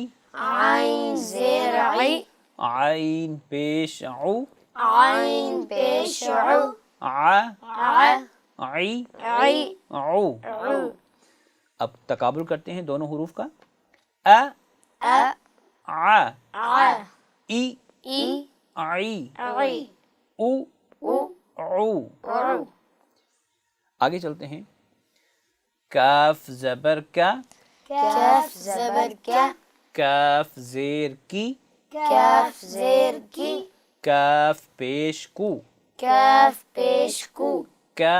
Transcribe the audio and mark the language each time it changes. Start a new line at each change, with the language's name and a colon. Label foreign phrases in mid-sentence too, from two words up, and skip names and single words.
Urdu: عین زیر عی، عین پیش عو، عین پیش عو، ع ع عی عی عو۔ عو۔ اب تقابل کرتے ہیں دونوں حروف کا، ا ا ع، ع ای ای عی، عی او او عو۔ عو۔ آگے چلتے ہیں، کاف زبر کا، کاف زبر کا، کاف زیر کی، کاف زیر کی، کاف پیش کو، کاف پیش کو، کا